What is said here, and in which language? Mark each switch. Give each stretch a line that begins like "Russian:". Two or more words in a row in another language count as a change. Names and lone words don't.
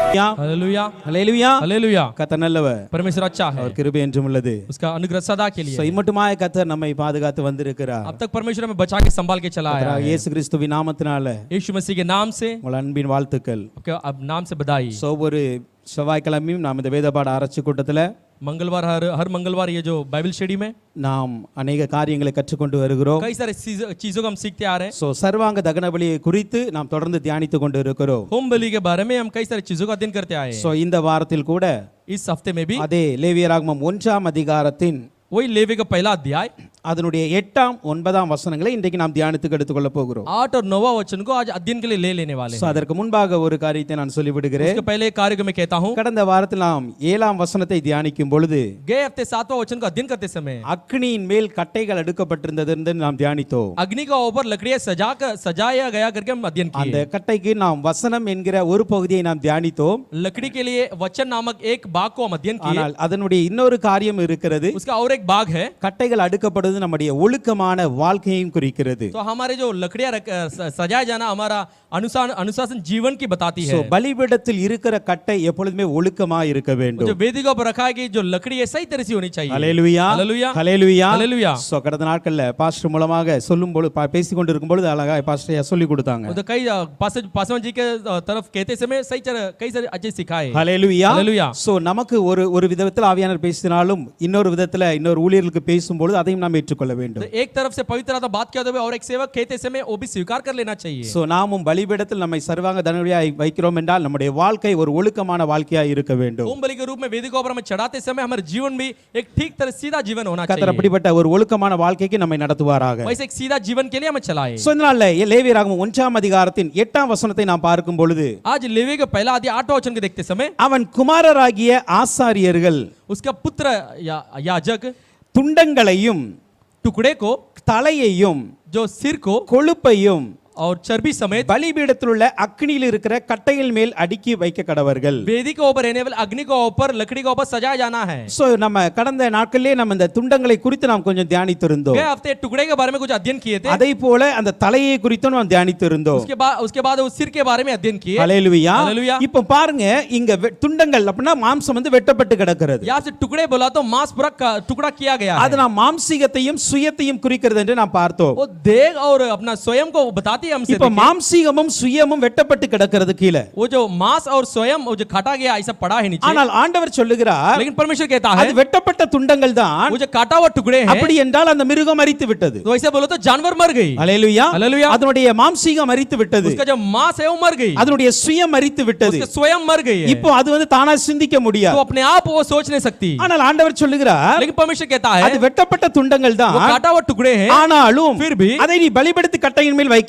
Hindi: हालेलुया
Tamil: ஹல்லேலூயா.
Hindi: हालेलुया
Tamil: கர்த்தர் நல்லவர்,
Hindi: परमेश्वर अच्छा है,
Tamil: அவர் கிருபை என்றும் உள்ளது.
Hindi: उसका अनुग्रह सदा के लिए
Tamil: So, இம்மட்டுமாய் கர்த்தர் நம்மை பாதுகாத்து வந்திருக்கிறார்.
Hindi: अब तक परमेश्वर हमें बचा के संभाल के चला आया
Tamil: கர்த்தராகிய
Hindi: है।
Tamil: இயேசு கிறிஸ்துவின் நாமத்தினால
Hindi: यीशु मसीह के नाम से
Tamil: உங்கள் அன்பின் வாழ்த்துக்கள்.
Hindi: आपके अब नाम से बधाई।
Tamil: So, ஒரு செவ்வாய்க்கிழமையும் நாம் இந்த வேதபாட ஆராய்ச்சி கூட்டத்தில்
Hindi: मंगलवार हर मंगलवार ये जो बाइबल स्टडी में
Tamil: நாம் अनेक காரியங்களை கற்றுக்கொண்டு வருகிறோம்.
Hindi: कई सारे चीजों को हम सीखते आ रहे हैं।
Tamil: So, சர்வாங்க தகன பலியை குறித்து நாம் தொடர்ந்து தியானித்து கொண்டு இருக்கிறோம்.
Hindi: होम बलि के बारे में हम कई सारी चीजों का अध्ययन करते आए हैं।
Tamil: So, இந்த வாரத்தில் கூட
Hindi: इस हफ्ते में भी
Tamil: அதே லேவியராகமம் 1ஆம் அதிகாரத்தின்
Hindi: वही लेवी का पहला अध्याय
Tamil: அதனுடைய 8ஆம் 9ஆம் வசனங்களை இன்றைக்கு நாம் தியானித்துக்கு எடுத்துக்கொள்ள போகிறோம்.
Hindi: 8 और 9 वचन को आज अध्ययन के लिए ले लेने वाले So, हैं।
Tamil: அதற்கு முன்பாக ஒரு காரியத்தை நான் சொல்லிவிடுகிறேன்.
Hindi: उसके पहले एक कार्य को मैं कहता हूं,
Tamil: கடந்த வாரத்தில் நாம் 7ஆம் வசனத்தை தியானிக்கும் பொழுது
Hindi: गए हफ्ते 7वां वचन का अध्ययन करते समय
Tamil: அக்னியின் மேல் கட்டைகள் அடுக்கப்பட்டிருந்தது என்று நாம் தியானித்தோம்.
Hindi: अग्नि का ऊपर लकड़ियां सजाया गया करके हम अध्ययन
Tamil: அந்த
Hindi: किए।
Tamil: கட்டைக்கு நாம் வசனம் என்கிற ஒரு பகுதியை நாம் தியானித்தோம்.
Hindi: लकड़ी के लिए वचन नामक एक भाग को हम अध्ययन किए।
Tamil: ஆனால் அதனுடைய இன்னொரு காரியம் இருக்கிறது.
Hindi: उसका और एक भाग है,
Tamil: கட்டைகள் அடுக்கப்படுவது நம்முடைய ஒழுக்கமான வாழ்க்கையையும் குறிக்கிறது.
Hindi: तो हमारे जो लकड़ियां सजाया जाना हमारा अनुशासन जीवन की बताती है।
Tamil: So, பலிபீடத்தில் இருக்கிற கட்டை எப்பொழுதுமே ஒழுக்கமாக இருக்க வேண்டும்.
Hindi: जो वेदिका पर रखा है कि जो लकड़ी है सही तरह से होनी चाहिए।
Tamil: ஹல்லேலூயா
Hindi: हालेलुया
Tamil: ஹல்லேலூயா
Hindi: हालेलुया।
Tamil: சோ கடந்த நாட்கள்ல பாஸ்டர் மூலமாக சொல்லும் பொழுது பேசிக் கொண்டிருக்கும் பொழுது அழகா பாஸ்டர் சொல்லி கொடுத்தாங்க.
Hindi: तो कई पासवान जी के तरफ कहते समय सही तरह कई सारे अच्छे सिखाए।
Tamil: ஹல்லேலூயா
Hindi: हालेलुया।
Tamil: சோ நமக்கு ஒரு விதத்தில் ஆவியானவர் பேசினாலும் இன்னொரு விதத்துல இன்னொரு ஊழியர்களுக்கு பேசும்போது அதையும் நாம் ஏற்றுக்கொள்ள வேண்டும்.
Hindi: तो एक तरफ से पवित्र आत्मा बात करते हुए और एक सेवक कहते समय वो भी स्वीकार कर लेना चाहिए।
Tamil: சோ நாமும் பலிபீடத்தில் நம்மை சர்வாங்க தகனபலியாய் வைக்கிறோம் என்றால் நம்முடைய வாழ்க்கை ஒரு ஒழுக்கமான வாழ்க்கையாய் இருக்க வேண்டும்.
Hindi: होम बलि के रूप में वेदिका पर हमें चढ़ाते समय हमारे जीवन भी एक ठीक तरह सीधा जीवन होना
Tamil: கர்த்தர்
Hindi: चाहिए।
Tamil: அப்படிப்பட்ட ஒரு ஒழுக்கமான வாழ்க்கைக்கு நம்மை நடத்துவாராக.
Hindi: वैसे एक सीधा जीवन के लिए हमें चलाए।
Tamil: சோ இதனால லேவியராகமம் 1ஆம் அதிகாரத்தின் 8ஆம் வசனத்தை நாம் பார்க்கும் பொழுது
Hindi: आज लेवी का पहला अध्याय 8वां वचन को देखते समय
Tamil: அவன் குமாரராகிய ஆசாரியர்கள்
Hindi: उसका पुत्र याजक
Tamil: துண்டங்களையும்
Hindi: टुकड़े को,
Tamil: தலையையும்
Hindi: जो सिर को
Tamil: கொழுப்பையும்
Hindi: और चर्बी समेत
Tamil: பலிபீடத்தில் உள்ள அக்னியில் இருக்கிற கட்டைகள் மேல் அடுக்கி வைக்க கடவர்கள்.
Hindi: वेदी के ऊपर रहने वाले अग्नि के ऊपर लकड़ी के ऊपर सजाया जाना है।
Tamil: சோ நம்ம கடந்த நாட்களிலே நம்ம இந்த துண்டங்களை குறித்து நாம் கொஞ்சம் தியானித்திருந்தோம்.
Hindi: गए हफ्ते टुकड़े के बारे में कुछ अध्ययन किए थे।
Tamil: அதே போல அந்த தலையை குறித்தும் நாம் தியானித்திருந்தோம்.
Hindi: उसके बाद उस सिर के बारे में अध्ययन किए।
Tamil: ஹல்லேலூயா.
Hindi: हालेलुया।
Tamil: இப்போ பாருங்க இங்க துண்டங்கள் அப்படினா மாம்சம் வந்து வெட்டப்பட்டு கிடக்கிறது.
Hindi: यहाँ से टुकड़े बोला तो मांस पूरा टुकड़ा किया गया है।
Tamil: அது நாம் மாம்சீகத்தையும் சுயத்தையும் குறிக்கிறது என்று நாம் பார்த்தோம்.
Hindi: वो देह और अपना स्वयं को बताती है हमसे।
Tamil: இப்போ மாம்சீகமும் சுயமும் வெட்டப்பட்டு கிடக்கிறது கீழே.
Hindi: वो जो मांस और स्वयं वो जो काटा गया ऐसा पड़ा है नीचे।
Tamil: ஆனால் ஆண்டவர் சொல்லுகிறார்,
Hindi: लेकिन परमेश्वर कहता है
Tamil: அது வெட்டப்பட்ட துண்டங்கள் தான்.
Hindi: वो जो काटा हुआ टुकड़े हैं।
Tamil: அப்படி என்றால் அந்த மிருகம் மரித்து விட்டது.
Hindi: तो ऐसे बोलो तो जानवर मर गई।
Tamil: ஹல்லேலூயா.
Hindi: हालेलुया।
Tamil: அதனுடைய மாம்சீகம் மரித்து விட்டது.
Hindi: उसका जो मांस है वो मर गई।
Tamil: அதனுடைய சுயம் மரித்து விட்டது.
Hindi: उसका स्वयं मर गई है।
Tamil: இப்போ அது வந்து தானா சிந்திக்க முடியாது.
Hindi: तो अपने आप वो सोच नहीं सकती।
Tamil: ஆனால் ஆண்டவர் சொல்லுகிறார்,
Hindi: लेकिन परमेश्वर कहता है
Tamil: அது வெட்டப்பட்ட துண்டங்கள் தான்.
Hindi: वो काटा हुआ टुकड़े हैं।
Tamil: ஆனாலும்
Hindi: फिर भी
Tamil: அதை நீ பலிபீடத்து கட்டையின் மேல் வைக்க